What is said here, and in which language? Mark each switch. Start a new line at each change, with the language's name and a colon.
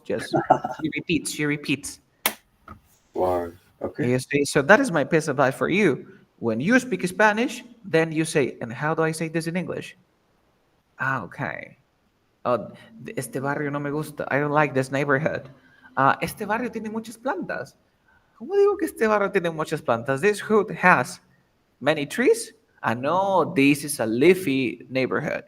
English: Just she repeats. Wow. Okay. You see, so that is my piece of advice for you. When you speak Spanish, then you say, and how do I say this in English? Ah, okay.
Spanish: Oh, este barrio no me gusta.
English: I don't like this neighborhood.
Spanish: Este barrio tiene muchas plantas. ¿Cómo digo que este barrio tiene muchas plantas?
English: This hood has many trees. No, this is a leafy neighborhood.